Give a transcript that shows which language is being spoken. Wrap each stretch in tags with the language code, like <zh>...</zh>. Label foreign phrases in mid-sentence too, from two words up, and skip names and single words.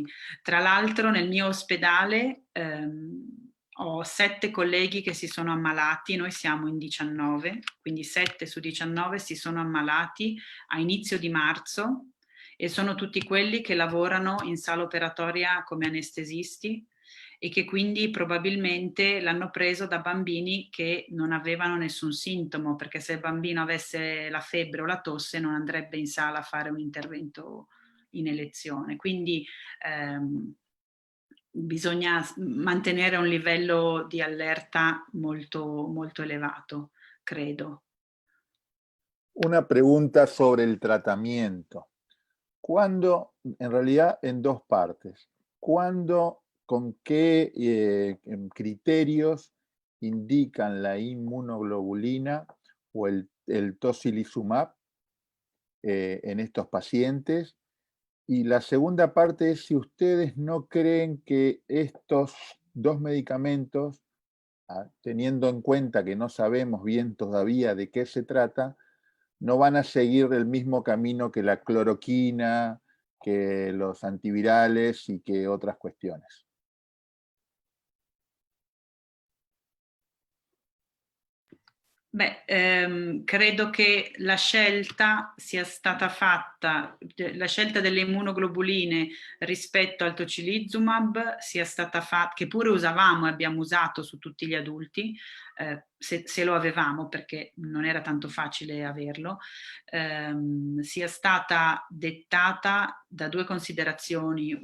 <it>Tra l'altro nel mio ospedale ho 7 colleghi che si sono ammalati, noi siamo in 19, quindi 7 su 19 si sono ammalati a inizio di marzo, e sono tutti quelli che lavorano in sala operatoria come anestesisti, e che quindi probabilmente l'hanno preso da bambini che non avevano nessun sintomo, perché se il bambino avesse la febbre o la tosse non andrebbe in sala a fare un intervento in elezione. Quindi bisogna mantenere un livello di allerta molto, molto elevato, credo.</it> <es>Una pregunta sobre el tratamiento. ¿Cuándo, en realidad en dos partes, cuándo, con qué criterios indican la inmunoglobulina o el tocilizumab en estos pacientes? Y la segunda parte es si ustedes no creen que estos dos medicamentos, teniendo en cuenta que no sabemos bien todavía de qué se trata, no van a seguir el mismo camino que la cloroquina, que los antivirales y que otras cuestiones.</es> <it>Beh, credo che la scelta sia stata fatta, la scelta delle immunoglobuline rispetto al tocilizumab sia stata fatta, che pure usavamo e abbiamo usato su tutti gli adulti, se lo avevamo, perché non era tanto facile averlo, sia stata dettata da due considerazioni.</it>